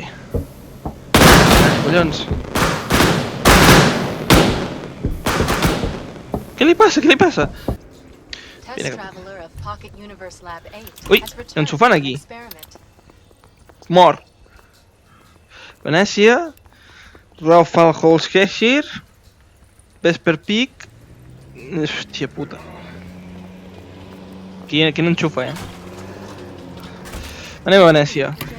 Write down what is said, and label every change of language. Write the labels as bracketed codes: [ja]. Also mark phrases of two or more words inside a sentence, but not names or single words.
[ca] Collons. Què li passa? [en] Test [es] Viene. [en] traveler of Pocket Universe Lab 8 [ca] Ui, [en] has returned [ca] ensofant [en] from [ca] aquí. [en] experiment. [ca] Mort. Venècia. Raufalholzkirch. Vesper Peak. Hòstia puta. Quin enxufa, Anem a Venècia.